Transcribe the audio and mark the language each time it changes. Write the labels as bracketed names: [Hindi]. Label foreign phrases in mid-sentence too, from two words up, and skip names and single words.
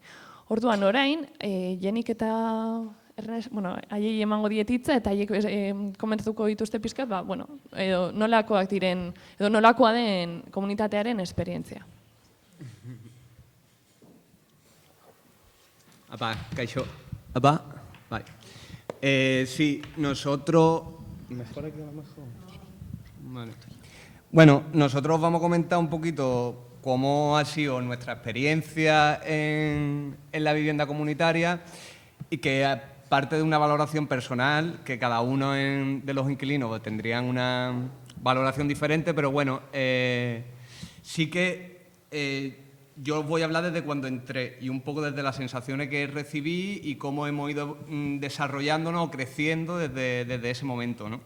[Basque] Orduan, orain, Jenik eta haiei emango dietitza eta haiek komentatuko dituzte pizkat, edo nolakoak diren, edo nolakoa den komunitatearen esperientzia. Apa, kaixo. Apa, bai. [Spanish] Sí, nosotros... ¿Mejor aquí a lo mejor? Vale. Bueno, nosotros vamos a comentar un poquito cómo ha sido nuestra experiencia en la vivienda comunitaria y que aparte de una valoración personal, que cada uno de los inquilinos tendrían una valoración diferente, pero bueno, sí que yo voy a hablar desde cuando entré y un poco desde las sensaciones que recibí y cómo hemos ido desarrollándonos o creciendo desde ese momento, ¿no?